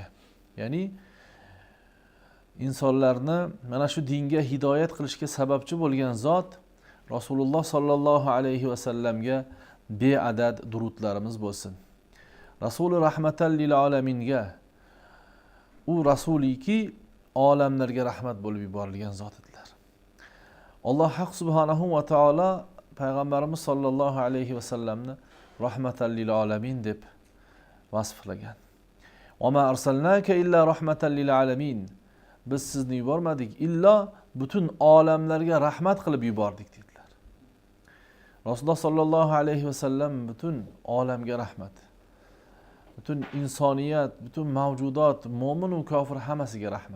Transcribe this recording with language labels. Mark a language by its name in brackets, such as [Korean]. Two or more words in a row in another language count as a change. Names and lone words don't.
[Uzbek] Ya'ni insonlarni mana shu dinga hidoyat qilishga sababchi bo'lgan zot [Arabic] رسول الله صلى الله عليه وسلم [Uzbek] beadad durudlarimiz bo'lsin. [Arabic] رسول رحمة للعالمين, [Uzbek] u rasuliki olamlarga rahmat bo'lib yuborilgan zot edilar. Alloh haq [Arabic] سبحانه وتعالى [Uzbek] payg'ambarimiz [Arabic] صلى الله عليه وسلم رحمة للعالمين [Uzbek] deb vasflagan. [Arabic] وما أرسلناك إلا رحمة للعالمين. [Uzbek] Biz sizni yubormadik, illo butun olamlarga rahmat qilib yubordik dedilar. [Arabic] رسول الله صلى الله عليه وسلم [Uzbek] butun olamga rahmat. Butun insoniyat, butun mavjudot, mo'min va kofir hammasiga rahmat.